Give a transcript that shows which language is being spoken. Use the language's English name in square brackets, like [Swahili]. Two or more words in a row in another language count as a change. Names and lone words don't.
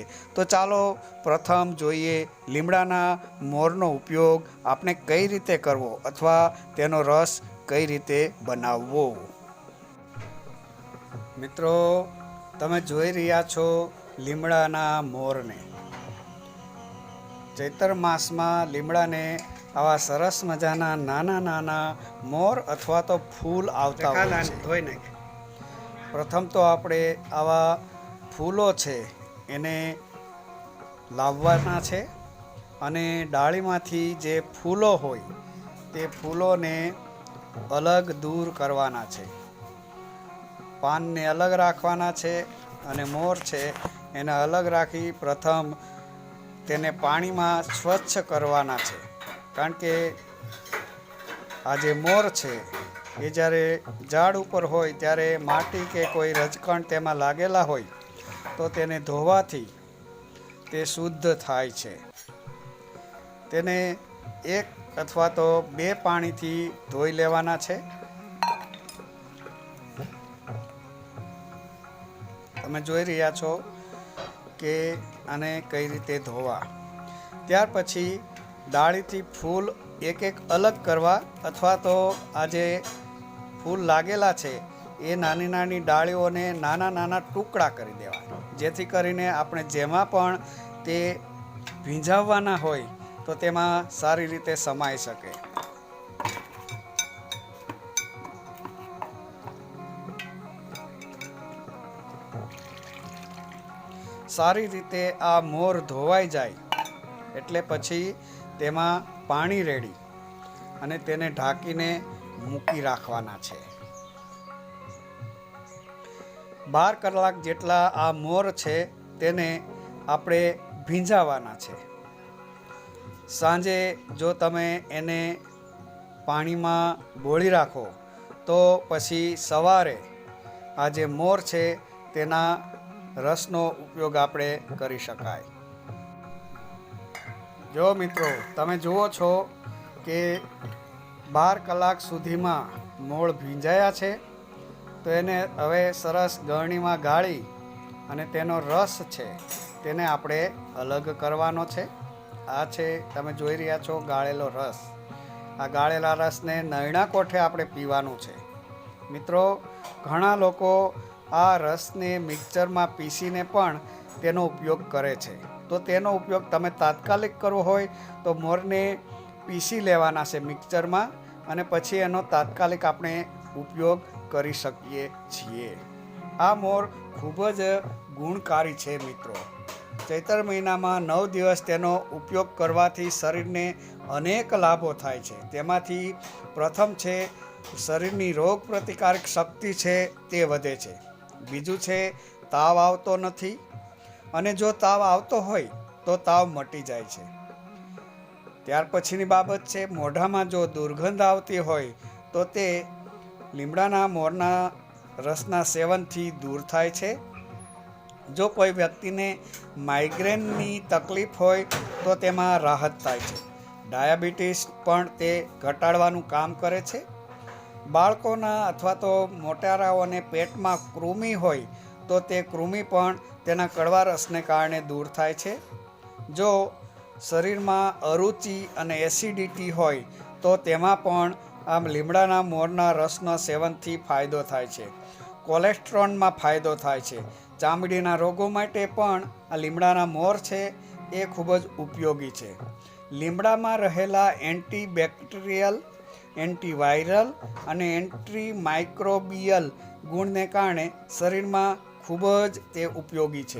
[Gujarati] તો ચાલો પ્રથમ જોઈએ લીમડાના મોરનો ઉપયોગ આપણે કઈ રીતે કરવો અથવા તેનો રસ કઈ રીતે બનાવવો। મિત્રો, તમે જોઈ રહ્યા છો લીમડાના મોરને। ચૈત્ર માસમાં લીમડાને આવા સરસ મજાના નાના નાના મોર અથવા તો ફૂલ આવતા હોય છે। પ્રથમ તો આપણે આવા ફૂલો છે એને લાવવાના છે અને ડાળીમાંથી જે ફૂલો હોય તે ફૂલોને અલગ દૂર કરવાના છે। પાનને અલગ રાખવાના છે અને મોર છે એને અલગ રાખી પ્રથમ તેને પાણીમાં સ્વચ્છ કરવાના છે। કારણ કે આ જે મોર છે એ જ્યારે ઝાડ ઉપર હોય ત્યારે માટી કે કોઈ રજકણ તેમાં લાગેલા હોય તો તેને ધોવાથી તે શુદ્ધ થાય છે। તેને એક અથવા તો 2 પાણીથી ધોઈ લેવાના છે। તમે જોઈ રહ્યા છો કે આને કઈ રીતે ધોવા। ત્યાર પછી ડાળીથી ફૂલ એક એક અલગ કરવા, અથવા તો આજે ફૂલ લાગેલા છે એ નાની નાની ડાળીઓને નાના નાના ટુકડા કરી દેવા, જેથી કરીને આપણે જેમાં પણ તે ભીંજાવવાના હોય તો તેમાં સારી રીતે સમાઈ શકે। સારી રીતે આ મોર ધોવાઈ જાય એટલે પછી તેમાં પાણી રેડી અને તેને ઢાંકીને મૂકી રાખવાના છે। 12 કલાક જેટલા આ મોર છે તેને આપણે ભીંજાવાના છે। સાંજે જો તમે એને પાણીમાં બોળી રાખો તો પછી સવારે આ જે મોર છે તેના રસનો ઉપયોગ આપણે કરી શકાય। જો મિત્રો, તમે જુઓ છો કે 12 કલાક સુધીમાં મોર ભીંજાયા છે તો એને હવે સરસ ગળણીમાં ગાળી અને તેનો રસ છે તેને આપણે અલગ કરવાનો છે। આ છે તમે જોઈ રહ્યા છો ગાળેલો રસ। આ ગાળેલા રસને નરણા કોઠે આપણે પીવાનું છે। મિત્રો, ઘણા લોકો આ રસને મિક્સરમાં પીસીને પણ તેનો ઉપયોગ કરે છે। તો તેનો ઉપયોગ તમે તાત્કાલિક કરવો હોય તો મોરને પીસી લેવાના છે મિક્સરમાં અને પછી એનો તાત્કાલિક આપણે ઉપયોગ કરી શકીએ છીએ। આ મોર ખૂબ જ ગુણકારી છે। मित्रों, ચૈત્ર મહિનામાં 9 દિવસ તેનો ઉપયોગ કરવાથી શરીરને અનેક લાભો થાય છે। તેમાંથી પ્રથમ છે શરીરની રોગ પ્રતિકારક શક્તિ છે તે વધે છે। બીજું છે તાવ આવતો નથી, અને જો તાવ આવતો હોય તો તાવ મટી જાય છે। ત્યાર પછીની બાબત છે મોઢામાં જો દુર્ગંધ આવતી હોય તો તે લીમડાના મોરના રસના સેવનથી દૂર થાય છે। જો કોઈ વ્યક્તિને માઇગ્રેનની તકલીફ હોય તો તેમાં રાહત થાય છે। ડાયાબિટીસ પણ તે ઘટાડવાનું કામ કરે છે। બાળકોના અથવા તો મોટેરાઓને પેટમાં કૃમિ હોય તો તે કૃમિ પણ તેના કડવા રસને કારણે દૂર થાય છે। જો શરીરમાં અરુચિ અને એસિડિટી હોય તો તેમાં પણ આમ લીમડાના મોરના રસના સેવનથી ફાયદો થાય છે. કોલેસ્ટ્રોલમાં ફાયદો થાય છે. ચામડીના રોગો માટે પણ આ લીમડાના મોર છે એ ખૂબ જ ઉપયોગી છે. લીમડામાં રહેલા એન્ટીબેક્ટેરિયલ, એન્ટીવાયરલ અને એન્ટીમાઇક્રોબિયલ ગુણને કારણે શરીરમાં ખૂબ જ તે ઉપયોગી છે.